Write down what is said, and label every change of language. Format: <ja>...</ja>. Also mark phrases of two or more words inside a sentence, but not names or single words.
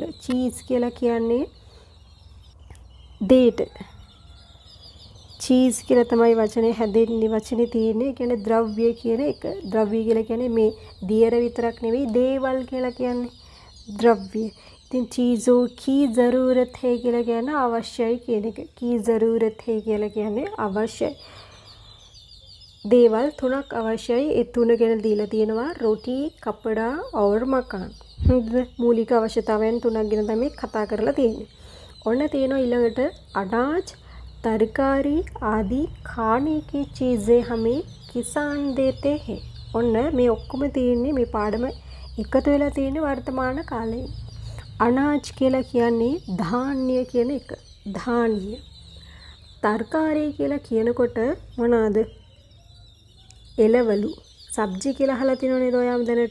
<si>චීස් කියලා කියන්නේ දේට. චීස් කියලා තමයි වචනේ හැදෙන්නේ, වචනේ තියෙන්නේ. ඒ කියන්නේ ද්‍රව්‍ය කියන එක. ද්‍රව්‍ය කියලා කියන්නේ මේ දියර විතරක් නෙවෙයි, දේවල් කියලා කියන්නේ ද්‍රව්‍ය. ඉතින්</si> <hi>चीज़ों की ज़रूरत है</hi> <si>කියලා කියන්නේ අවශ්‍යයි කියන එක.</si> <hi>की ज़रूरत है</hi> <si>කියලා කියන්නේ අවශ්‍යයි. දේවල් 3ක් අවශ්‍යයි. ඒ තුන ගැන දීලා තියෙනවා රොටි, කපඩා</si> <hi>और मकान.</hi> <si>මූලික අවශ්‍යතාවයන් 3ක් ගැන තමයි කතා කරලා තියෙන්නේ. ඔන්න තියෙනවා ඊළඟට</si> <hi>अनाज, तरकारी आदि खाने की चीज़ें हमें किसान देते हैं.</hi> <si>ඔන්න මේ ඔක්කොම තියෙන්නේ මේ පාඩම එකතු වෙලා තියෙන්නේ වර්තමාන කාලේ. අනාජ් කියලා කියන්නේ ධාන්‍ය කියන එක. ධාන්‍ය. තර්කාරී කියලා කියනකොට මොනවාද? එළවලු. සබ්ජි කියලා අහලා තියෙනව නේද ඔයාම දැනට?</si>